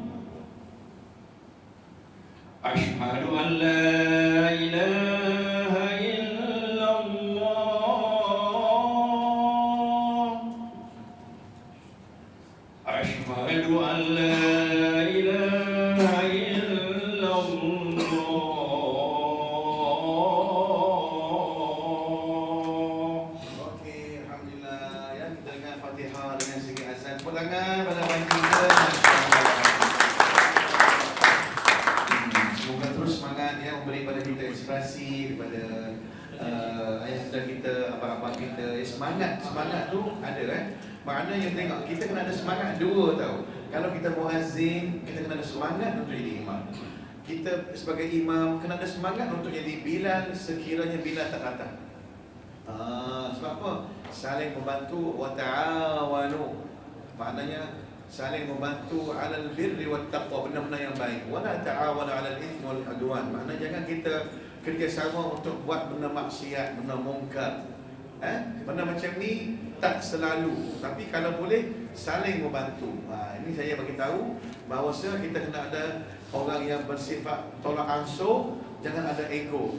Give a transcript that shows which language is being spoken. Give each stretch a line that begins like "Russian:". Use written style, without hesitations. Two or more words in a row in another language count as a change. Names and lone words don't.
Arabic: أشهد أن لا إله إلا الله. أشهد أن لا إله إلا الله.
Malay: Okey, alhamdulillah ya, kita dengar Fatihah dengan segi azan. Tepuk tangan pada Abang kita. Semoga terus semangat ya, memberi pada kita inspirasi daripada ayah saudara kita, abang-abang kita. Semangat tu ada kan. Maknanya tengok kita kena ada semangat dua tau. Kalau kita muazzin, kita kena ada semangat untuk jadi imam. Kita sebagai imam kena ada semangat untuk jadi Bilal sekiranya Bilal tak datang. Sebab apa? Saling membantu
Arabic: وتعاونوا.
Malay: Maknanya saling membantu
Arabic: على البر والتقوى,
Malay: benda-benda yang baik.
Arabic: ولا تعاونوا على الإثم والعدوان.
Malay: Maknanya jangan kita kerjasama untuk buat benda maksiat, benda mungkar. Benda macam ni tak selalu, tapi kalau boleh saling membantu. Ini saya bagi tahu bahawa kita kena ada orang yang bersifat tolak ansur, jangan ada ego.